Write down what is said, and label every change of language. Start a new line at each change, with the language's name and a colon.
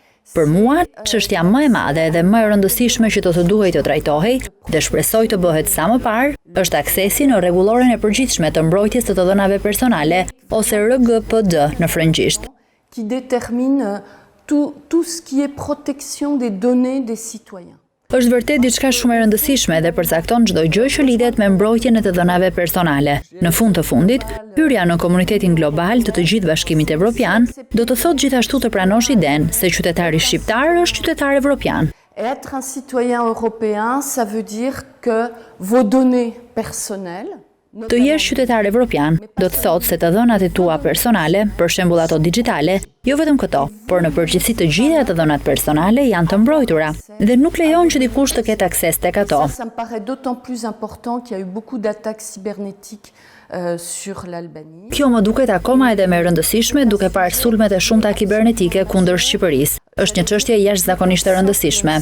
Albanian: Për mua, çështja më e madhe dhe më e rëndësishme që do të duhej të trajtohej dhe shpresoj të bëhet sa më parë, Është aksesi në rregulloren e përgjithshme të mbrojtjes të dhënave personale, ose RGPD në frëngjisht.
French: Qui détermine tout ce qui est protection des données des citoyens.
Albanian: Është vërtet diçka shumë e rëndësishme dhe përcakton çdo gjë që lidhet me mbrojtjen e të dhënave personale. Në fund të fundit, hyrja në komunitetin global të gjithë Bashkimit Evropian do të thotë gjithashtu të pranosh idenë se qytetari shqiptar është qytetar evropian.
French: Être un citoyen européen, ça veut dire que vos données personnelles
Albanian: Të jesh qytetar evropian do të thotë se të dhënat e tua personale, për shembull ato digjitale, jo vetëm këto, por në përgjithësi të gjitha të dhënat personale janë të mbrojtura dhe nuk lejon që dikush të ketë akses tek ato.
French: Ça me paraît d'autant plus important qu'il y a eu beaucoup d'attaques cybernétiques sur l'Albanie.
Albanian: Kjo më duket akoma edhe më rëndësishme duke parë sulmet e shumta kibernetike kundër Shqipërisë. Është një çështje jashtëzakonisht e rëndësishme.